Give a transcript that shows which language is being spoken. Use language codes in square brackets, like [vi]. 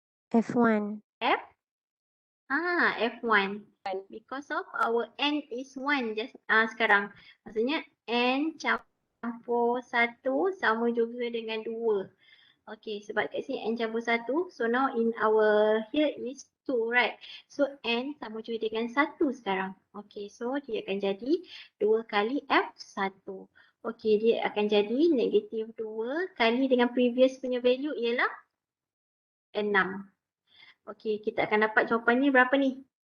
[en] F1. F1. Because of our N is 1 just sekarang. [ms] Maksudnya N campur 1 sama juga dengan 2. Okay, sebab kat sini N campur 1. [en] So now in our here is 2, right? [ms] So N sama juga dengan 1 sekarang. Okay, so dia akan jadi 2 kali F1. Okay, dia akan jadi negatif 2 kali dengan previous punya value ialah 6. Okay, kita akan dapat jawapan ni berapa ni?